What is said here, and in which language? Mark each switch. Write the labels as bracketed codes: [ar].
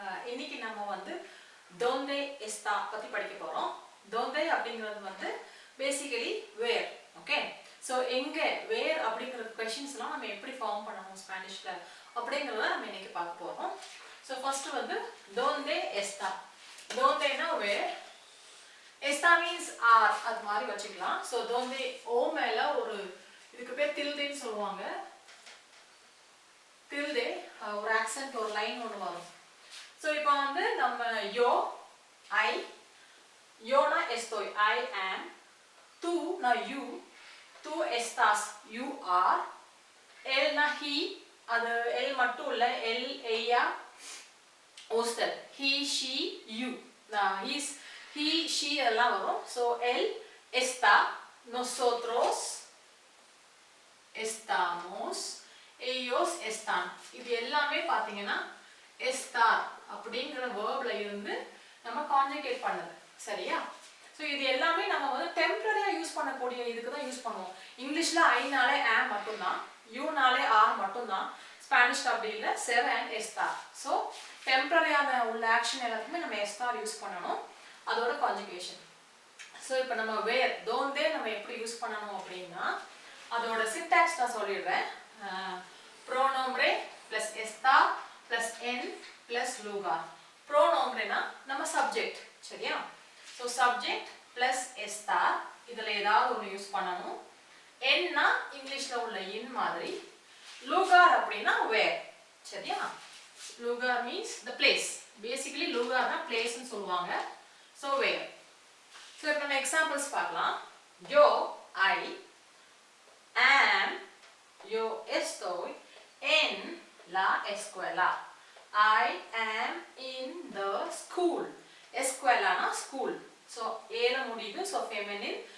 [ta] இன்னைக்கு நம்ம வந்து [es] donde está [ta] பத்தி படிக்க போறோம். [en] Donde அப்படிங்கிறது வந்து basically where, okay? [ta] So எங்க where அப்படிங்கிற questions-லாம் நம்ம எப்படி ஃபார்ம் பண்ணனும் ஸ்பானிஷ்ல அப்படிங்கறத நம்ம இன்னைக்கு பார்க்க போறோம். [en] So first [es] வந்து donde está. [ta] Donde-னா where. Está means are அது மாதிரி வச்சுக்கலாம். So donde o மேல ஒரு இதுக்கு பேர் tilde-ன்னு சொல்லுவாங்க. tilde ஒரு accent ஒரு லைன் ஒன்று வரும். [es] ஸோ இப்போ வந்து நம்ம yo I yoனா estoy I am tú na you tú estás you are él na he அது el மட்டும் இல்லை el ella usted he she you he she எல்லாம் வரும். [ta] So [es] él está nosotros estamos ellos están [ta] இது எல்லாமே பாத்தீங்கன்னா estar அப்படிங்கற வெர்ப்ல இருந்து நம்ம கான்ஜுகேட் பண்ணது சரியா. சோ இது எல்லாமே நம்ம வந்து டெம்பரரியா யூஸ் பண்ணக்கூடிய இதுக்கு தான் யூஸ் பண்ணுவோம். இங்கிலீஷ்ல I நாலே am மட்டும் தான், you நாலே are மட்டும் தான், ஸ்பானிஷ்ல அப்படி இல்ல ser and estar. சோ டெம்பரரியான உள்ள ஆக்ஷன் எல்லாத்துக்குமே நம்ம estar யூஸ் பண்ணனும், அதோட கான்ஜுகேஷன். சோ இப்போ நம்ம where donde நம்ம எப்படி யூஸ் பண்ணனும் அப்படினா அதோட சின்டாக்ஸ் நான் சொல்லிடுறேன். [es] pronombre plus estar plus en plus lugar. [ta] pronombre na நம்ம subject சரியா. so subject plus estar இதுல ஏதாவது ஒன்னு யூஸ் பண்ணனும். en னா இங்கிலீஷ்ல உள்ள in மாதிரி, lugar அப்படினா where சரியா. [en] lugar means the place. basically lugar னா place னு சொல்வாங்க. so where. [ta] so இப்போ நம்ம examples பார்க்கலாம். [es] yo [en] I am [es] yo estoy en la escuela. [en] I am in the school. Escuela na school. So a la முடியுது, so feminine.